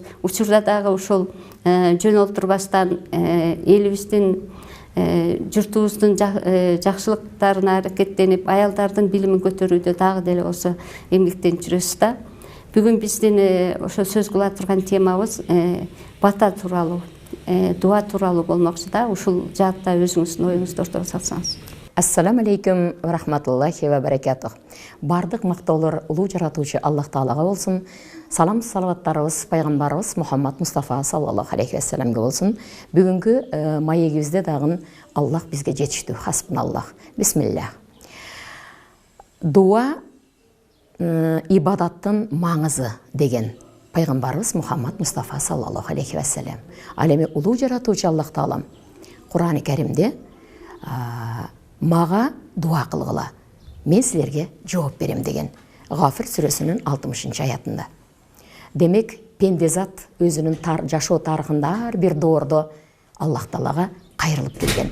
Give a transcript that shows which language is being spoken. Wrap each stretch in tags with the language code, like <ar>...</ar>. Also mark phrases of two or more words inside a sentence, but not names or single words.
<ky>Учурда дагы ошол жөн олтурбастан элибиздин журтубуздун жакшылыктарына аракеттенип, аялдардын билимин көтөрүүдө дагы деле осо эмгектенип жүрөсүз да. Бүгүн биздин ошо сөз кыла турган темабыз бата тууралуу, дуа тууралуу болмокчу да. Ушул жаатта өзүңүздүн оюңузду ортого салсаңыз.</ky> <ar>السلام عليكم ورحمة الله وبركاته.</ar> <ky>Бардык мактоолор улуу жаратуучу Аллах Таалага болсун. Салам салаваттарыбыз пайгамбарыбыз Мухаммад Мустафа</ky> <ar>صلى الله عليه وسلم</ar> <ky>болсун. Бүгүнкү маегибизде дагы Аллах бизге жетиштүү. Хасбуналлах. Бисмиллах. Дуа ибадаттын маңызы деген пайгамбарыбыз Мухаммад Мустафа</ky> <ar>صلى الله عليه وسلم.</ar> <ky>Ал эми улуу жаратуучу Аллах Таалам Кур'ан-ы Каримде мага дуа кылгыла, мен силерге жооп берем деген Гафир сүрөсүнүн 60 аятында. Демек, пендезат өзүнүн жашоо тарыхында ар бир доордо Аллах Таалага кайрылып келген.</ky>